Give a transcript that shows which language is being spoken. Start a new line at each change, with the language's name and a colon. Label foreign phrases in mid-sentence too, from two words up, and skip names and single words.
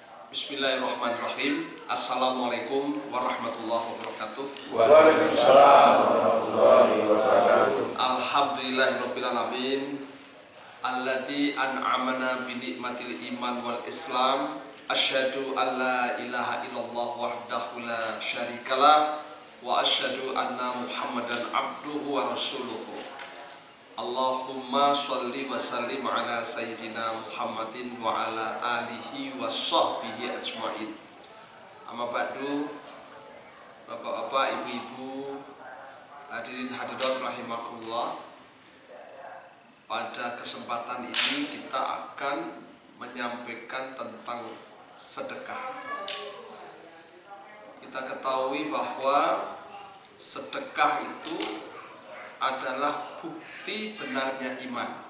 Arabic: بسم الله الرحمن الرحيم. السلام عليكم ورحمة الله وبركاته. وعليكم السلام ورحمة الله وبركاته. الحمد لله رب العالمين الذي أنعمنا بنعمة الإيمان والإسلام. أشهد أن لا إله إلا الله وحده لا شريك له وأشهد أن محمدا عبده ورسوله. اللهم صل وسلم على سيدنا محمد وعلى آله وصحبه أجمعين. أما بعد,
Indonesian: bapak-bapak, ibu-ibu, hadirin hadirat rahimakumullah. Pada kesempatan ini kita akan menyampaikan tentang sedekah. Kita ketahui bahwa sedekah itu adalah bukti benarnya iman.